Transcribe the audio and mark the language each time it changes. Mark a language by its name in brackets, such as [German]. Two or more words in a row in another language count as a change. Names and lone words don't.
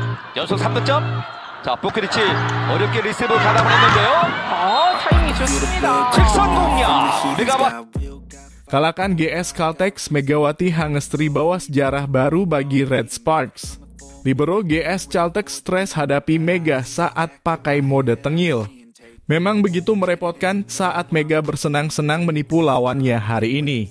[Korean] 연속 3득점. 자, 부크리치 어렵게 리시브 가담을 했는데요. 타이밍이 좋습니다. 직선 공략. 메가와티. [Indonesian] Kalahkan GS Caltex, Megawati Hangestri bawa sejarah baru bagi Red Sparks. Libero GS Caltex stres hadapi Mega saat pakai mode tengil. Memang begitu merepotkan saat Mega bersenang-senang menipu lawannya hari ini.